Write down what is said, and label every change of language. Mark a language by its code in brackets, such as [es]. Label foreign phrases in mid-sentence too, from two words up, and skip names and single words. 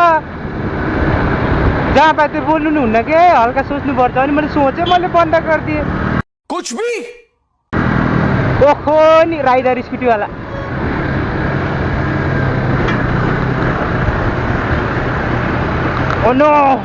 [ne] जहाँ पाए त्यो बोल्नु नि हुन्न के हल्का सोच्नुपर्छ अनि मैले सोचेँ मैले बन्द गरिदिएँ [hi] कुछ भी [ne] ओहो नि राइडर स्कुटीवाला [en] Oh no!